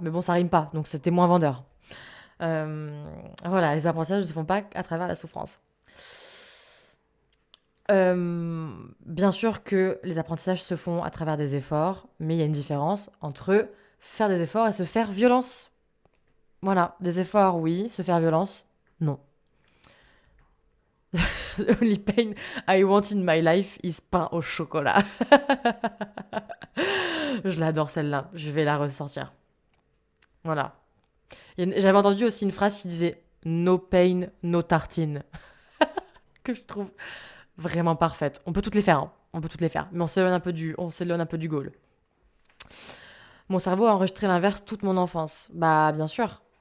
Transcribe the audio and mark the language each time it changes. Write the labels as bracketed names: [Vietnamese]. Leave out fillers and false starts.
[French] Mais bon, ça rime pas, donc c'était moins vendeur. Voilà, les apprentissages ne se font pas à travers la souffrance. Bien sûr que les apprentissages se font à travers des efforts, mais il y a une différence entre faire des efforts et se faire violence. Voilà, des efforts, oui, se faire violence, non. [English] The only pain I want in my life is [French] pain au chocolat. Je l'adore celle-là, je vais la ressortir. Voilà. J'avais entendu aussi une phrase qui disait [English] no pain, [French] no tartine. Que je trouve vraiment parfaite. On peut toutes les faire, hein. On peut toutes les faire. Mais on s'éloigne un peu du goal. Mon cerveau a enregistré l'inverse toute mon enfance. Bah, bien sûr.